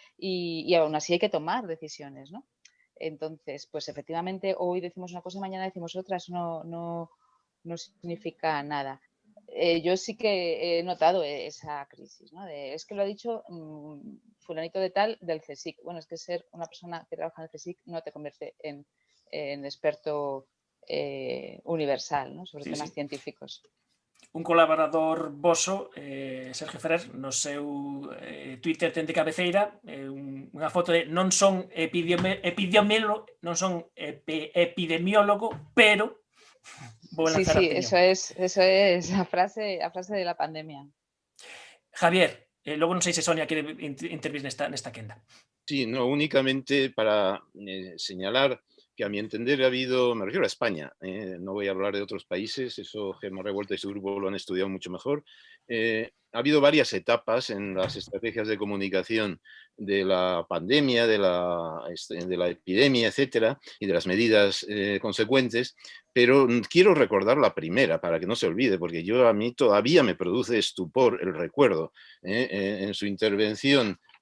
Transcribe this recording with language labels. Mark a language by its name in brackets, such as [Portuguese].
[Spanish] Y aún así hay que tomar decisiones, ¿no? Entonces, pues efectivamente hoy decimos una cosa y mañana decimos otra, eso no significa nada. Yo sí que he notado esa crisis, ¿no? Es que lo ha dicho fulanito de tal del CSIC. Bueno, es que ser una persona que trabaja en el CSIC no te convierte en experto universal, ¿no? Sobre temas científicos. [Galician] Un colaborador voso, Sergio Ferrer, no seu Twitter ten de cabeceira unha foto de non son epidemiólogo, pero vou lanzar a opinión. [Spanish] Eso es la frase de la pandemia. [Galician] Javier, logo non sei se Sonia quere intervir nesta quenda. [Spanish] Sí, no, únicamente para señalar que a mi entender ha habido, me refiero a España, no voy a hablar de otros países, eso Gemma Revuelta y su grupo lo han estudiado mucho mejor, ha habido varias etapas en las estrategias de comunicación de la pandemia, de la epidemia, etcétera, y de las medidas consecuentes, pero quiero recordar la primera para que no se olvide, porque a mí todavía me produce estupor el recuerdo en su intervención